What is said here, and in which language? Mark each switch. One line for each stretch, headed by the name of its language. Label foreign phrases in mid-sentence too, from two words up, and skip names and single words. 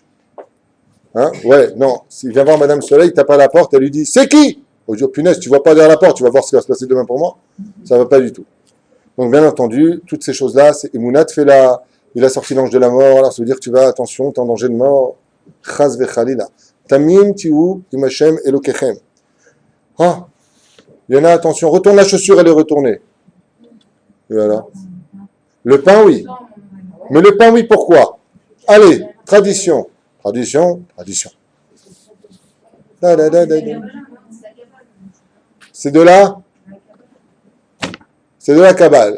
French: Hein? Ouais, non, s'il vient voir Madame Soleil, il tape à la porte, elle lui dit « C'est qui ?» On dit « Oh punaise, tu vois pas derrière la porte, tu vas voir ce qui va se passer demain pour moi. » Ça va pas du tout. Donc bien entendu, toutes ces choses-là, c'est Emouna te fait là, il a sorti l'ange de la mort, alors ça veut dire que tu vas, attention, tu es en danger de mort.
Hebrew: חס וחלילה. תמים תהיו עמכם אלוקיכם.
French: Ah, il y en a, attention, retourne la chaussure, elle est retournée. Et voilà. Le pain, oui. Mais le pain, oui, pourquoi? Allez, tradition. Tradition. Da, da, da, da, da. C'est de là? C'est de la Kabbale.